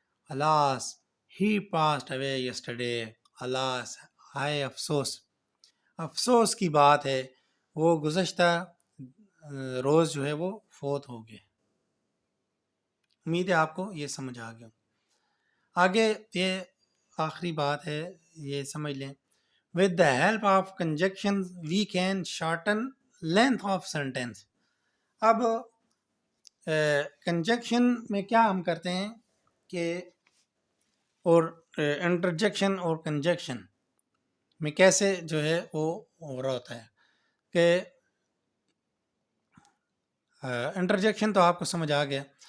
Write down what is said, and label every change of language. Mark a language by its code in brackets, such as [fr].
[en] alas he passed away yesterday, [ur] الاس، ہائے افسوس، افسوس کی بات ہے وہ گزشتہ روز جو ہے وہ فوت ہو گئے. امید ہے آپ کو یہ سمجھ آ گیا. آگے یہ آخری بات ہے، یہ سمجھ لیں. [en] With the help of conjunctions we can shorten length of sentence. [ur] اب کنجکشن میں کیا ہم کرتے ہیں کہ اور انٹرجیکشن اور کنجکشن میں کیسے جو ہے وہ ہو رہا ہوتا ہے کہ انٹرجیکشن تو آپ کو سمجھ آ گیا.